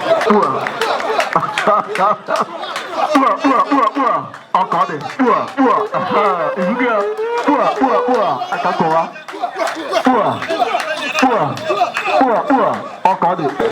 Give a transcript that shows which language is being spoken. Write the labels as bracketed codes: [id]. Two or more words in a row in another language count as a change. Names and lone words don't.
[ig] Ua. Ua, ua, ua, ua. Ọ ka ọ dị. Ua, ua. Aha, ibugo ya. Ua, ua, ua. Aka kọwa. Ua. Ua. Ua, ua. Ọ ka ọ dị.